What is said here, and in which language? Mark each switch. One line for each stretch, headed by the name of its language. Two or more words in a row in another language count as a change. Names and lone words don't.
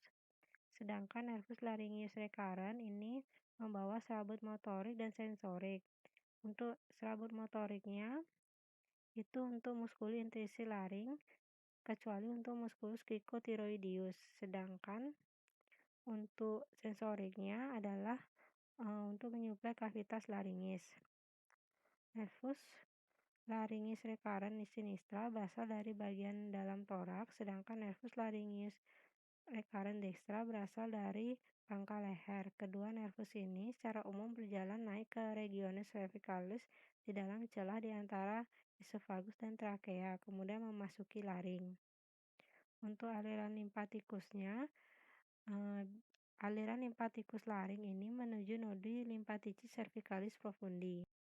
Indonesian: Sedangkan
Latin: nervus laryngeus recurrens
Indonesian: ini membawa serabut motorik dan sensorik. Untuk serabut motoriknya itu untuk
Latin: musculus intersi
Indonesian: laring, kecuali untuk
Latin: musculus cricotiroideus.
Indonesian: Sedangkan untuk sensoriknya adalah untuk menyuplai kavitas laringis.
Latin: Nervus laringis recurrens sinistra
Indonesian: berasal dari bagian dalam toraks, sedangkan
Latin: nervus laringeus recurrens dextra
Indonesian: berasal dari pangkal leher. Kedua nervus ini secara umum berjalan naik ke
Latin: regiones cervicalis
Indonesian: di dalam celah di antara esofagus dan trakea, kemudian memasuki laring. Untuk aliran limfatikusnya, eh, aliran limfatikus laring ini menuju
Latin: nodi lymphatici cervicalis profundi.